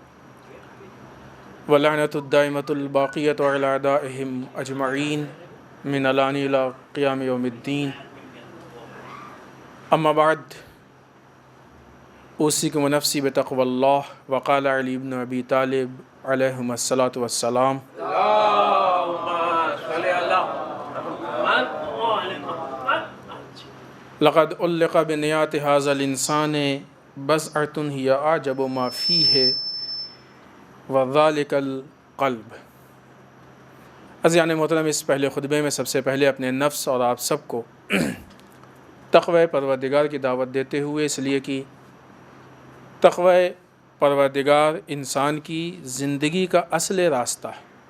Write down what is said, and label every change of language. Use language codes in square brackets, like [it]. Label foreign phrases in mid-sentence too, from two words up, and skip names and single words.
[ar] ولعنۃ الدائمۃ الباقیۃ علی اعدائہم اجمعین من الان الی قیام یوم الدین اما بعد اوصیکم ونفسی بتقوی اللہ وقال علی بن ابی طالب علیہم الصلاۃ والسلام لقد علق بنیات هذا الانسان بضعة هي اعجب ما فيه وذلك القلب۔ [ur] عزیزان محترم، اس پہلے خطبے میں سب سے پہلے اپنے نفس اور آپ سب کو تقوی پروردگار کی دعوت دیتے ہوئے، اس لیے کہ تقوی پروردگار انسان کی زندگی کا اصل راستہ ہے۔